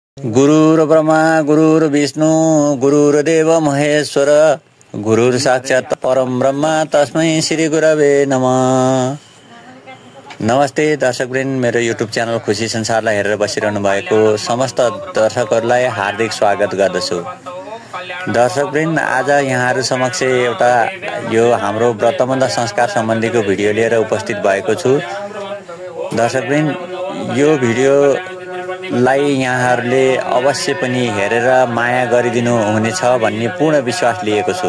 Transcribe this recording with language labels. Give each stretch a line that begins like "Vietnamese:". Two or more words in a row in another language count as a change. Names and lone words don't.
Sanskrit: गुरुर्ब्रह्मा गुरुर्विष्णु गुरुर्देव महेश्वर गुरुर साक्षात् परम ब्रह्म तस्मै श्री गुरवे नमः।
Nepali: नमस्ते दर्शकवृन्द, मेरो युट्युब च्यानल खुसी संसारलाई हेरेर बसिरहनु भएको समस्त दर्शकहरूलाई हार्दिक स्वागत गर्दछु। दर्शकवृन्द, आज यहाँहरू समक्ष एउटा यो हाम्रो व्रतबन्ध संस्कार सम्बन्धीको भिडियो लिएर उपस्थित भएको छु। दर्शकवृन्द, यो भिडियोलाई यहाँहरूले अवश्य पनि हेरेर माया गरिदिनु हुनेछ भन्ने पूर्ण विश्वास लिएको छु।